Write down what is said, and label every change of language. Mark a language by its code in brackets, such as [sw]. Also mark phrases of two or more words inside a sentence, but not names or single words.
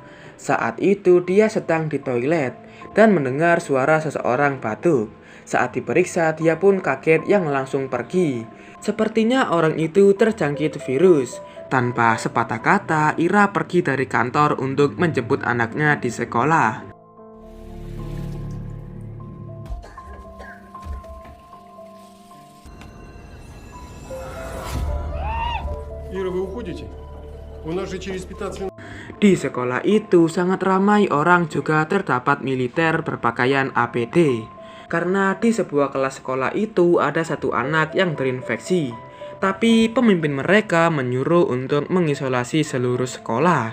[id] Saat itu dia sedang di toilet dan mendengar suara seseorang batuk. Saat diperiksa, dia pun kaget yang langsung pergi. Sepertinya orang itu terjangkit virus. Tanpa sepatah kata, Ira pergi dari kantor untuk menjemput anaknya di sekolah. [ru] Ира, вы уходите? У нас же через 15 минут. [id] Di sekolah itu sangat ramai orang, juga terdapat militer berpakaian APD. Karena di sebuah kelas sekolah itu ada satu anak yang terinfeksi. Tapi pemimpin mereka menyuruh untuk mengisolasi seluruh sekolah.